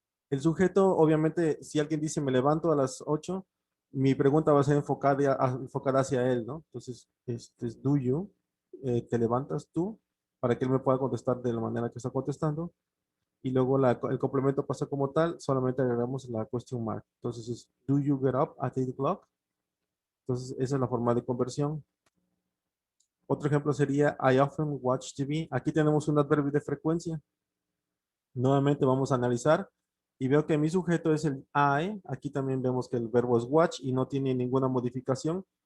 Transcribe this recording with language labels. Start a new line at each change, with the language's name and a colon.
Spanish: El sujeto, obviamente, si alguien dice me levanto a las 8, mi pregunta va a ser enfocada hacia él, ¿no? Entonces, este es do you, te levantas tú, para que él me pueda contestar de la manera que está contestando. Y luego el complemento pasa como tal, solamente agregamos la question mark. Entonces es
English: do you get up at 8 o'clock?
Spanish: Entonces, esa es la forma de conversión. Otro ejemplo sería
English: I often watch TV.
Spanish: Aquí tenemos un adverbio de frecuencia. Nuevamente vamos a analizar y veo que mi sujeto es el I. Aquí también vemos que el verbo es watch y no tiene ninguna modificación.